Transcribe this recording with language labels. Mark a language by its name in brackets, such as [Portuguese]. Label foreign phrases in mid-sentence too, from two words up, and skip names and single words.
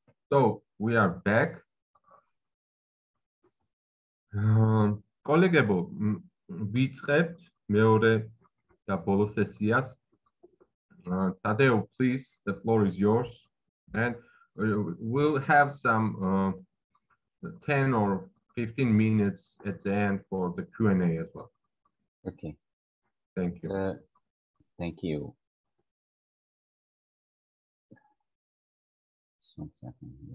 [English] So we are back. Colleagues, [Georgian] ვიწყებთ მეორე და ბოლო სესიას. [English] Tadeu, please, the floor is yours. And we'll have some 10 or 15 minutes at the end for the Q&A as well. Okay. Thank you. Thank you. Just 1 second.